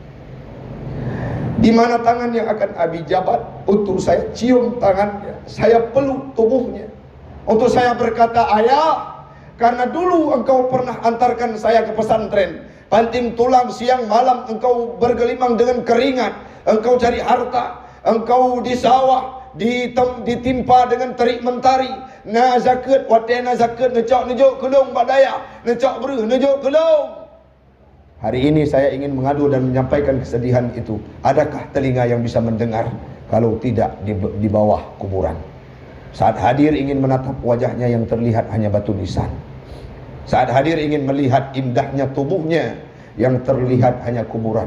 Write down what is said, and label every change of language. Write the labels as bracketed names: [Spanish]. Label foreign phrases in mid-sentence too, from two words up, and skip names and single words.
[Indonesian] Di mana tangan yang akan Abi jabat untuk saya cium tangannya, saya peluk tubuhnya, untuk saya berkata, ayah, karena dulu engkau pernah antarkan saya ke pesantren, banting tulang siang malam, engkau bergelimang dengan keringat, engkau cari harta, engkau di sawah ditimpa dengan terik mentari, na zakat watena zakat ngecok nejuk kedong badaya, ngecok beruh nejuk kedong. Hari ini saya ingin mengadu dan menyampaikan kesedihan itu. Adakah telinga yang bisa mendengar kalau tidak di bawah kuburan? Saat hadir ingin menatap wajahnya yang terlihat hanya batu nisan. Saat hadir ingin melihat indahnya tubuhnya yang terlihat hanya kuburan.